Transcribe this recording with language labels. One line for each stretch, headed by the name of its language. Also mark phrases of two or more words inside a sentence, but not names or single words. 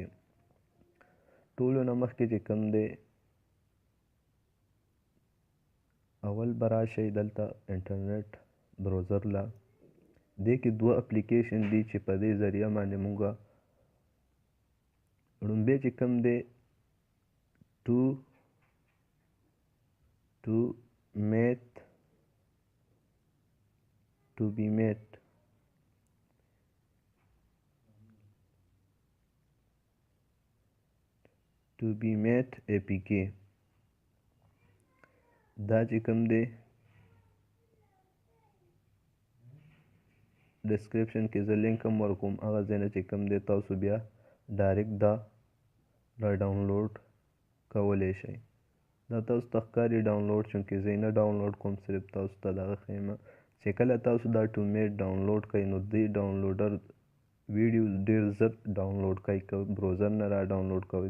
Pashto: ټولو نه مخکې چې کوم دی اول به راشئ دلته
English: internet browser
Pashto: له. دې کې دوه اپلیکیشن دي چې په دې ذریعه باندې مونږ لومبی چې کوم دی
English: to be made APK
Pashto: دا چې کوم دی ډسکرپشن کې زه لینک هم ورکوم. هغه ځای نه چې کوم دی تاسو بیا ډایرکټ دا را ډاونلوډ کولی شئ. دا تاسو ته ښکاري ډاونلوډ چونکې زه یې نه ډاونلوډ کوم صرف تاسو ته دغه ښیم چې کله تاسو دا ټو میټ ډاونلوډ کړئ نو دې
English: downloader videos
Pashto: ډېر زر ډاونلوډ کوي که بروزر نه را ډاونلوډ کوئ.